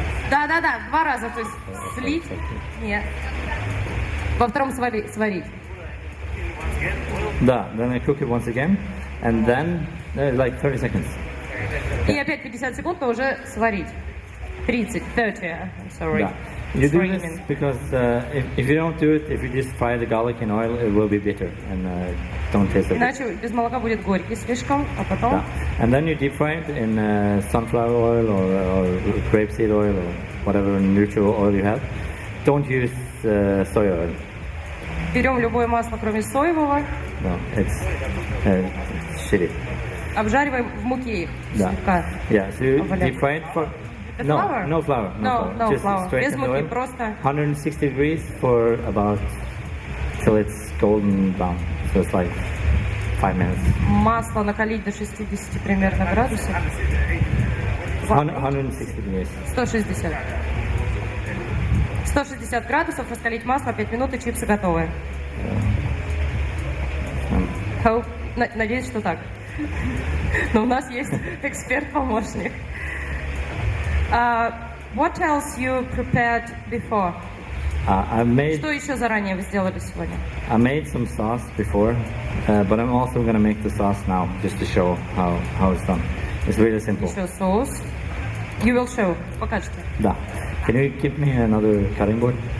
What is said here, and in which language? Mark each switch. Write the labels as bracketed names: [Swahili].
[Russian] Да, два раза, то есть слить. Нет. Во втором сварить. [English] Да, then I cook it once again, and then like 30 seconds. [Russian] И опять 50 секунд, но уже сварить. [English] 30, I'm sorry. [Russian] Да. [English] You do this because if you don't do it, if you just fry the garlic in oil, it will be bitter and don't taste it. [Russian] Иначе без молока будет горький слишком, а потом. Да. [English] And then you deep fry it in sunflower oil or grapeseed oil or whatever neutral oil you have. Don't use soy oil. [Russian] Берем любое масло, кроме соевого. [English] No, it's shitty. [Russian] Обжариваем в муке их. [English] Да. Yeah, so you deep fry it for... No flour. Just flour. Straight [Russian] Без [English] in [Russian] муки, [English] oil. [Russian] просто. [English] 160 degrees for about till it's golden brown. So it's like 5 minutes. [Russian] Масло накалить до 60 примерно градусов. [English] 160 degrees. 160. [Russian] 160 градусов, раскалить масло, 5 минут, и чипсы готовы. Надеюсь, что так. Но у нас есть эксперт-помощник. [English] What else you prepared before? [Russian] Что еще заранее вы сделали сегодня? [English] I made some sauce before, but I'm also going to make the sauce now, just to show how it's done. It's really simple. [Russian] Еще соус. [English] You will show. [Russian] Покажете. Да. [English] Can you give me another cutting board?